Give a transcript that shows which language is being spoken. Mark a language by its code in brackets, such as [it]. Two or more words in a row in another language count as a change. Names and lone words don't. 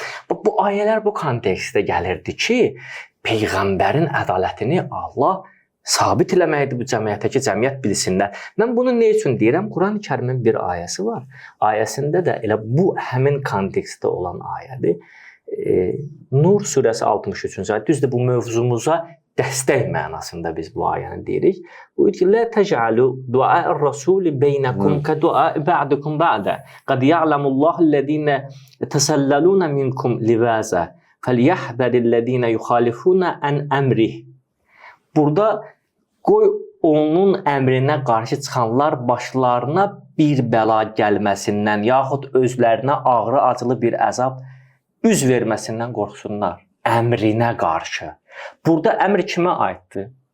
[az] Bu ayələr bu kontekstdə gəlirdi ki, Peyğəmbərin ədalətini Allah sabit eləməkdir bu cəmiyyətə ki, cəmiyyət bilsinlər. Mən bunu nə üçün deyirəm? Quran-ı Kərimin bir ayəsi var. Ayəsində də elə bu həmin kontekstdə olan ayədir. Nur surəsi 63-cü ayə. Düzdür, bu mövzumuza dəstək mənasında biz bu ayəni deyirik. Bu ki, [ar] "لا تجعلوا دعاء الرسول بينكم كدعاء بعضكم بعضا. قد يعلم الله الذين يتسللون منكم لواذا. فليحذر الذين يخالفون عن أمره." [az] Burada qoy onun əmrinə qarşı çıxanlar başlarına bir bəla gəlməsindən yaxud özlərinə ağrı acılı bir əzab üz verməsindən qorxsunlar. Əmrinə qarşı. Burada əmr kimə aiddir?